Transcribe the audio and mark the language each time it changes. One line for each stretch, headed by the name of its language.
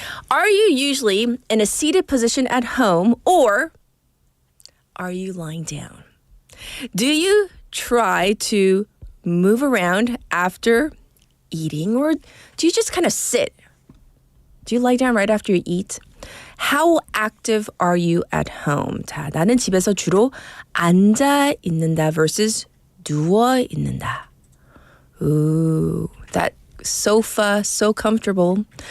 English: Are you usually in a seated position at home, or are you lying down? Do you try to move around after eating, or do you just kind of sit? Do you lie down right after you eat? How active are you at home?
Korean: 자, 나는 집에서 주로 앉아 있는다 versus 누워 있는다.
English: Ooh, that sofa, so comfortable.